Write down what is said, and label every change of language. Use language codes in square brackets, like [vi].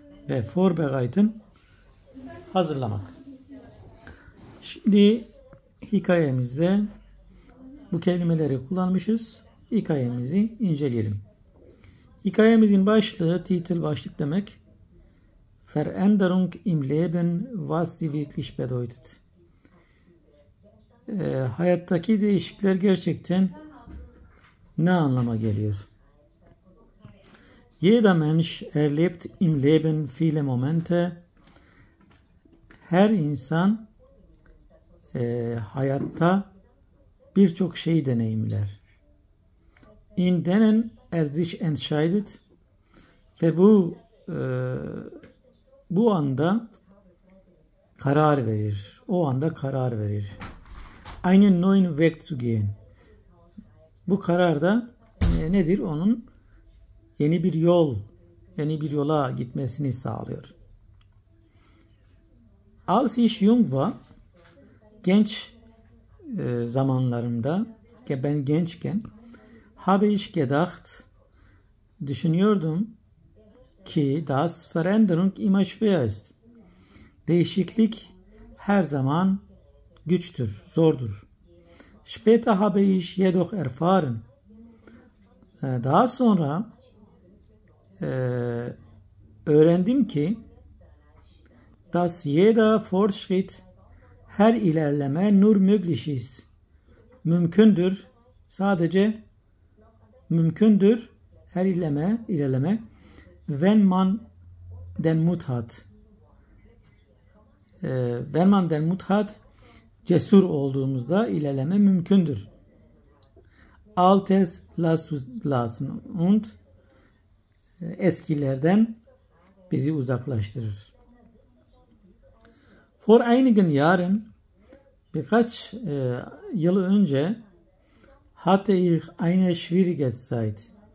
[tr] Ve vorbereiten, hazırlamak. Şimdi hikayemizde bu kelimeleri kullanmışız. Hikayemizi inceleyelim. Hikayemizin başlığı, titel başlık demek. [de] Veränderung im Leben, was sie wirklich bedeutet. [tr] Hayattaki değişiklikler gerçekten ne anlama geliyor? [de] Jeder Mensch erlebt im Leben viele Momente. [tr] Her insan hayatta birçok şey deneyimler. [de] In denen er sich entscheidet [tr] ve bu anda karar verir. O anda karar verir. [de] Einen neuen Weg zu gehen. [tr] Bu karar da nedir? Onun yeni bir yola gitmesini sağlıyor. [de] Als ich jung war, [tr] genç zamanlarımda, ben gençken, [de] habe ich gedacht, [tr] düşünüyordum ki [de] das Veränderung immer schwer ist. [tr] Değişiklik her zaman güçtür, zordur. [de] Später habe ich jedoch erfahren. [tr] Daha sonra öğrendim ki [de] dass jeder Fortschritt, [tr] her ilerleme [de] nur möglich ist. [tr] Mümkündür. Sadece mümkündür. Her ilerleme. [de] Wenn man den Mut hat. Wenn man den Mut hat, [tr] cesur olduğumuzda ilerleme mümkündür. [de] Altes lassen und [tr] eskilerden bizi uzaklaştırır. [de] Vor einigen Jahren, [tr] birkaç yıl önce, [de] hatte ich eine schwierige Zeit.